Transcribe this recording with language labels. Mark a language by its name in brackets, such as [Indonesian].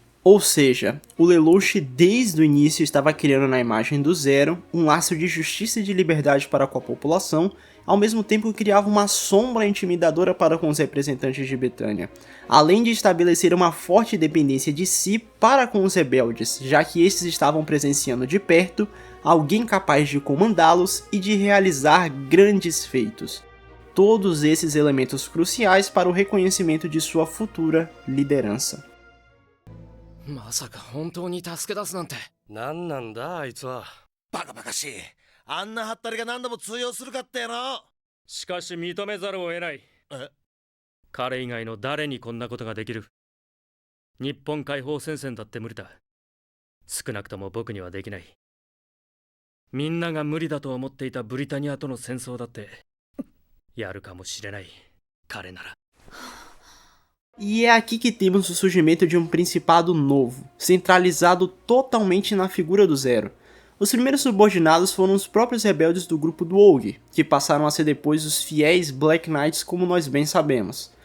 [Portuguese] Ou seja, o Lelouch desde o início estava criando na imagem do Zero um laço de justiça e de liberdade para com a população, ao mesmo tempo que criava uma sombra intimidadora para com os representantes de Britânia, além de estabelecer uma forte dependência de si para com os rebeldes, já que estes estavam presenciando de perto alguém capaz de comandá-los e de realizar grandes feitos. Todos esses elementos cruciais para o reconhecimento de sua futura liderança. [Japanese] まさか本当に助け出すなんて。なんなんだあいつは。バカバカしい。あんなハッタリが何度も通用するかってな。しかし認めざるを得ない。え？彼以外の誰にこんなことができる？日本解放戦線だって無理だ。少なくとも僕にはできない。みんなが無理だと思っていたブリタニアとの戦争だってやるかもしれない。彼なら。 [Portuguese] E é aqui que temos o surgimento de um principado novo, centralizado totalmente na figura do Zero. Os primeiros subordinados foram os próprios rebeldes do grupo do Woge, que passaram a ser depois os fiéis Black Knights, como nós bem sabemos.